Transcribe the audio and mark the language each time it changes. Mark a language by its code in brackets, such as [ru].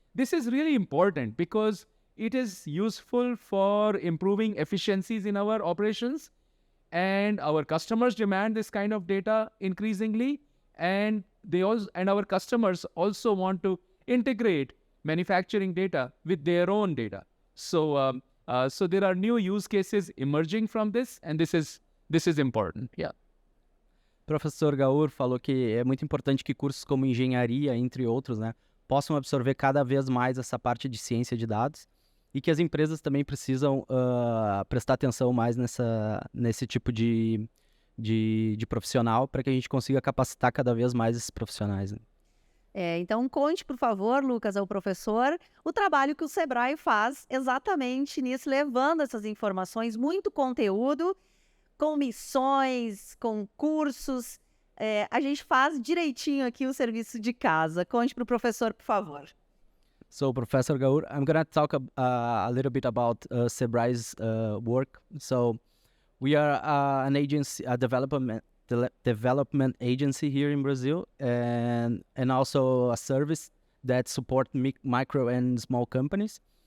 [en] This is really important because it is useful for improving efficiencies in our operations, and our customers demand this kind of data increasingly, and our customers also want to integrate manufacturing data with their own data. So there are new use cases emerging from this, and this is important. Yeah. [pt] Professor Gaur falou que é muito importante que cursos como engenharia, entre outros, né, possam absorver cada vez mais essa parte de ciência de dados, e que as empresas também precisam prestar atenção mais nesse tipo de profissional, para que a gente consiga capacitar cada vez mais esses profissionais, né? Então conte, por favor, Lucas, ao professor, o trabalho que o Sebrae faz exatamente nisso, levando essas informações, muito conteúdo, com missões, com cursos. A gente faz direitinho aqui o serviço de casa. Conte para o professor, por favor. [en] So, Professor Gaur, I'm going to talk a little bit about Sebrae's work. So, we are an agency, a development agency here in Brazil, and also a service that support micro and small companies.